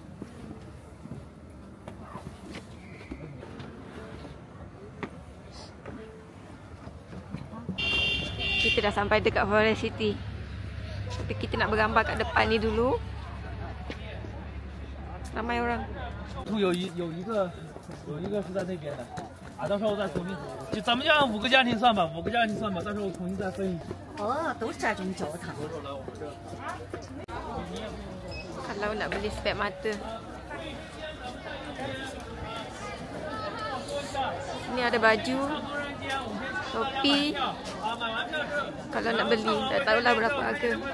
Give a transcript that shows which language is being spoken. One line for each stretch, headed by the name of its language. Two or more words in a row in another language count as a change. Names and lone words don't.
Malay: Kita dah sampai dekat Forest City. Tapi kita nak bergambar kat depan ni dulu. Ramai orang.
Chinese: 有一个是在那边的啊，到时候我再重新，就咱们家5个家庭算吧，5个家庭算吧，到时候我重新再分。哦，都是这种教堂。
Malay: Kalau nak beli spek mata. Ni ada baju, topi. Kalau nak beli, tak tahulah berapa harga.